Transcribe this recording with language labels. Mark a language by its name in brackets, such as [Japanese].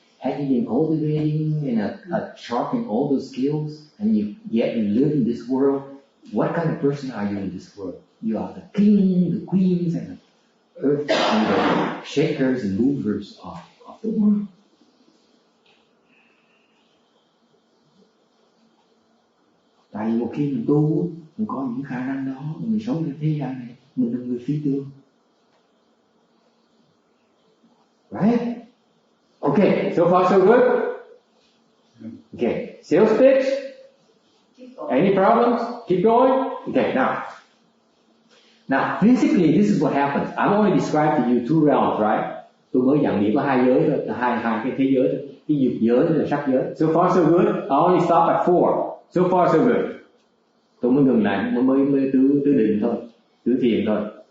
[English] Have you been cultivating and sharpening all those skills? And yet you live in this world. What kind of person are you in this world? You are the king, the queens, and the earth, and the shakers and movers of the world. [Vietnamese] Tại vì một khi mình tu, mình có những khả năng đó, mình sống trên thế gian này, mình là người phi tương. [English] Right? Okay, so far so good? Okay, sales pitch? Any problems? Keep going? Okay, now physically this is what happens. I'm only described to you two realms, right? [Vietnamese] Tôi mới giảng điểm có hai giới thôi, hai cái thế giới thôi. Cái dục giới và sắc giới. [English] So far so good? I only stop at 4. So far so good. [Vietnamese] Tôi mới ngừng lại, mới tứ định thôi, tứ thiền thôi.